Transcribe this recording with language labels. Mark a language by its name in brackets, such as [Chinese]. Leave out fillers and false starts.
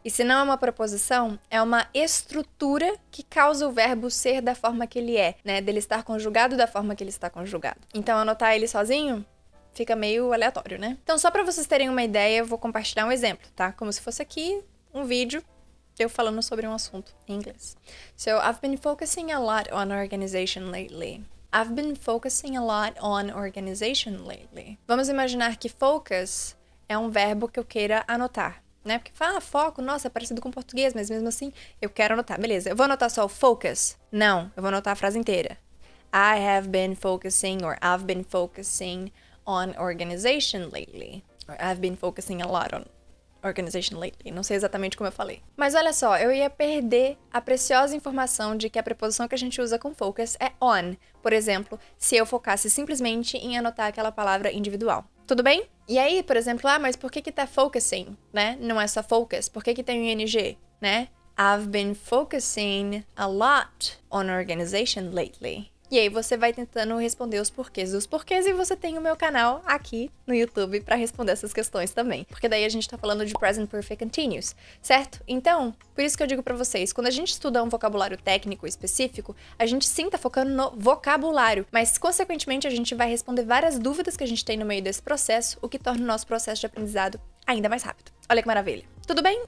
[Portuguese] E se não é uma preposição, é uma estrutura que causa o verbo ser da forma que ele é, né? Dele estar conjugado da forma que ele está conjugado. Então, anotar ele sozinho fica meio aleatório, né? Então, só para vocês terem uma ideia, eu vou compartilhar um exemplo, tá? Como se fosse aqui um vídeo eu falando sobre um assunto em inglês. [English] So, I've been focusing a lot on organization lately. I've been focusing a lot on organization lately. [Portuguese] Vamos imaginar que focus é um verbo que eu queira anotar. né? Porque fala foco, nossa, é parecido com português, mas mesmo assim eu quero anotar. Beleza, eu vou anotar só o focus? Não, eu vou anotar a frase inteira. [English] I have been focusing or I've been focusing on organization lately. Or I've been focusing a lot on organization lately. [Portuguese] Não sei exatamente como eu falei. Mas olha só, eu ia perder a preciosa informação de que a preposição que a gente usa com focus é on. Por exemplo, se eu focasse simplesmente em anotar aquela palavra individual. Tudo bem? E aí, por exemplo, mas por que tá focusing, né? Não é só focus. Por que tem o ing, né? [English] I've been focusing a lot on organization lately. [Portuguese] E aí você vai tentando responder os porquês dos porquês e você tem o meu canal aqui no YouTube pra responder essas questões também. Porque daí a gente tá falando de Present Perfect Continuous, certo? Então, por isso que eu digo pra vocês, quando a gente estuda um vocabulário técnico específico, a gente sim tá focando no vocabulário, mas consequentemente a gente vai responder várias dúvidas que a gente tem no meio desse processo, o que torna o nosso processo de aprendizado ainda mais rápido. Olha que maravilha. Tudo bem?